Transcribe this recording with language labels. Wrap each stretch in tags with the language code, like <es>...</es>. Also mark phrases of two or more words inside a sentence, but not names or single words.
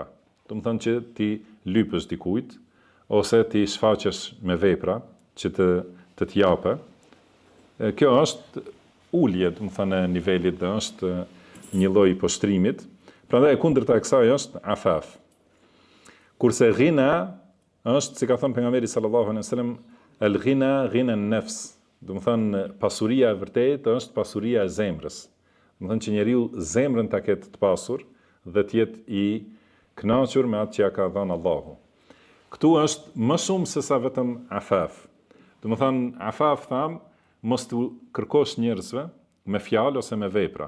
<sq>Do të thonë që ti lypësh dikujt ose ti shfaqesh me vepra që të t'japë. Kjo është ulje, do të thonë e nivelit dhe është një lloj poshtrimit. Prandaj e kundërta e kësaj është afaf. Kurse ghina është, si ka thënë pejgamberi</sq> <ar>صلى الله عليه وسلم, الغنى غنى النفس.</ar> <sq>Do të thonë pasuria e vërtetë është pasuria e zemrës. Do të thonë që njeriu zemrën ta ketë të pasur dhe të jetë i kënaqur me atë që ja ka dhënë Allahu. Ktu është më shumë se sa vetëm afaf. Do të thonë afaf tham, mos të kërkosh njerëzve me fjalë ose me vepra.</sq>